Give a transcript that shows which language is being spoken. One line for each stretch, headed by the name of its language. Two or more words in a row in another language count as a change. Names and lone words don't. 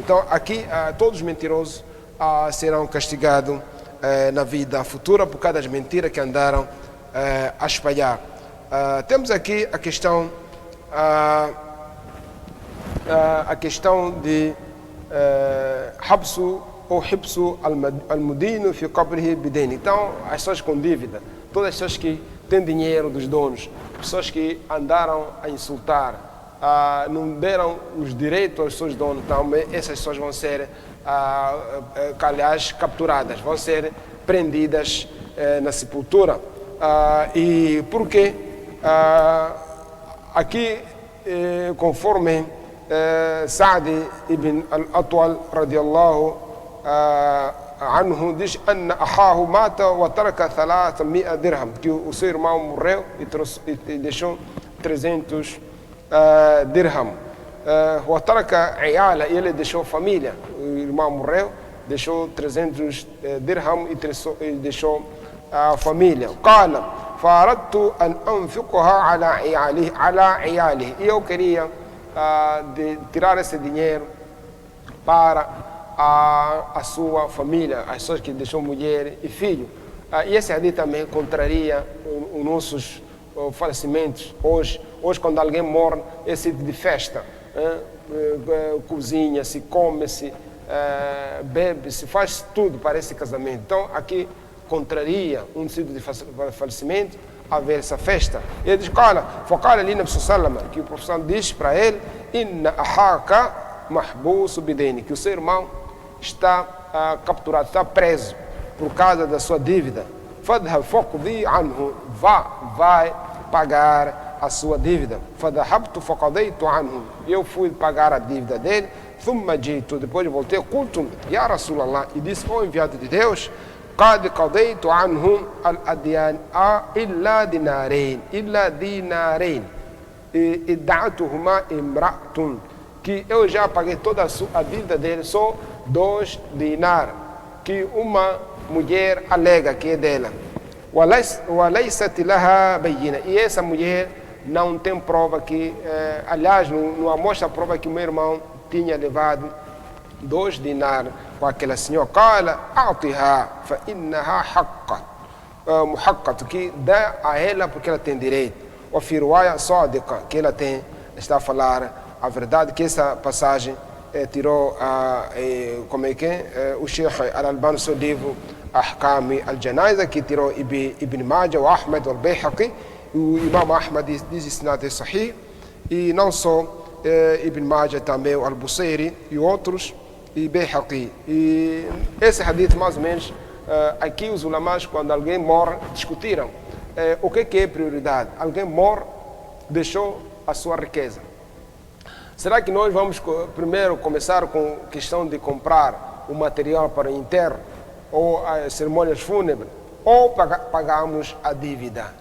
Portuguese: Então aqui todos os mentirosos serão castigados na vida futura por causa das mentiras que andaram a espalhar. Temos aqui a questão de habsu ou
Arabic: حبس المدين في قبره بدينه.
Portuguese: Então, as pessoas com dívida, todas as pessoas que têm dinheiro dos donos, pessoas que andaram a insultar, não deram os direitos aos seus donos, então essas pessoas vão ser, aliás, capturadas, vão ser prendidas na sepultura. E porque aqui, conforme Sa'd ibn al-Atwal
Arabic: رضي الله عنه
Portuguese: diz:
Arabic: "أن أخاه مات وترك 300 درهم",
Portuguese: que o seu irmão morreu e deixou 300 dirham.
Arabic: وترك عيالا,
Portuguese: ele deixou família. O irmão morreu, deixou 300 dirham e deixou a família.
Arabic: قال فأردت أن أنفقها على عياله,
Portuguese: e eu queria tirar esse dinheiro para a sua família, as pessoas que deixou mulher e filho. E esse hadith também contraria os nossos falecimentos. Hoje quando alguém morre, é sítio de festa, cozinha, se come, se bebe, se faz tudo para esse casamento. Então aqui contraria um sítio de falecimento haver essa festa. Ele diz:
Arabic: فقال علي نا سلامة,
Portuguese: que o professor diz para ele:
Arabic: "إن أخاك محبوس بدينه",
Portuguese: que o seu irmão está capturado, está preso por causa da sua dívida.
Arabic: فاذهب فاقض عنه,
Portuguese: vai pagar a sua dívida.
Arabic: فذهبت فقضيت عنه,
Portuguese: eu fui pagar a dívida dele.
Arabic: ثم جئت,
Portuguese: depois voltei,
Arabic: قلت يا رسول الله,
Portuguese: e disse: "Oh enviado de Deus,
Arabic: قد قضيت عنهم الديون إلا دينارين ادعتهما امرأة",
Portuguese: que eu já paguei toda a dívida dele, só 2 dinar, que uma mulher alega que é dela.
Arabic: وَلَيْسَتْ لَهَا بَيِّنَةٌ,
Portuguese: e essa mulher não tem prova que, aliás, não mostra a prova que o meu irmão tinha levado 2 dinar com aquela senhora.
Arabic: قَالَ أَعْطِهَا فَإِنَّهَا حَقَّةٌ مُحِقَّة,
Portuguese: que dá a ela porque ela tem direito. Ou
Arabic: في رواية صادقة,
Portuguese: que ela está a falar a verdade, que essa passagem tirou o Sheikh Al-Albani, seu livro Ahkam al-Janaiza, que tirou Ibn Majah, o Ahmed, o Al-Bayhaqi, o Imam Ahmad diz isnad é sahih, e não só Ibn Majah, também o Al-Busayri e outros, e Bayhaqi. E esse hadith, mais ou menos, aqui os ulamás, quando alguém morre, discutiram o que é prioridade. Alguém morre, deixou a sua riqueza. Será que nós vamos primeiro começar com a questão de comprar o material para o enterro ou as cerimônias fúnebres, ou pagamos a dívida?